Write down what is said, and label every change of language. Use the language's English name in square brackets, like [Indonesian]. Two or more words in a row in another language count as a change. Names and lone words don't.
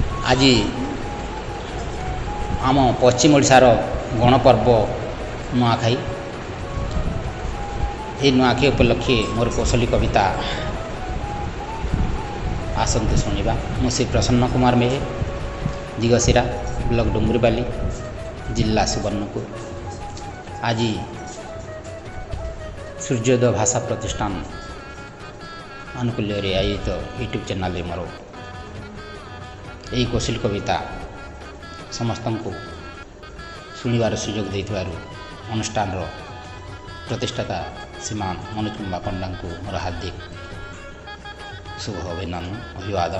[Odia] ଆଜି ଆମ ପଶ୍ଚିମ ଓଡ଼ିଶାର ଗଣପର୍ବ ନୂଆଖାଇ। ଏ ନୂଆଖାଇ ଉପଲକ୍ଷେ ମୋର କୋଶଳୀ କବିତା ଆସନ୍ତୁ ଶୁଣା। ମୁଁ ଶ୍ରୀ ପ୍ରସନ୍ନ କୁମାର ମେହେର, ଦିଗସିରା ବ୍ଲକ ଡୁଙ୍ଗରୀବାଲି, ଜିଲ୍ଲା ସୁବର୍ଣ୍ଣପୁର। ଆଜି ସୂର୍ଯ୍ୟୋଦୟ ଭାଷା ପ୍ରତିଷ୍ଠାନ ଆନୁକୂଲ୍ୟ ଆୟୋଜିତ ୟୁଟ୍ୟୁବ ଚ୍ୟାନେଲ ମୋର ଏହି କୋଶଳ କବିତା ସମସ୍ତଙ୍କୁ ଶୁଣିବାର ସୁଯୋଗ ଦେଇଥିବାରୁ ଅନୁଷ୍ଠାନ ପ୍ରତିଷ୍ଠାତା ଶ୍ରୀମାନ ମନୋଜ କୁମାର ପଣ୍ଡା କୁ ମୋର ହାର୍ଦ୍ଦିକ ଶୁଭ ଅଭିବାଦନ।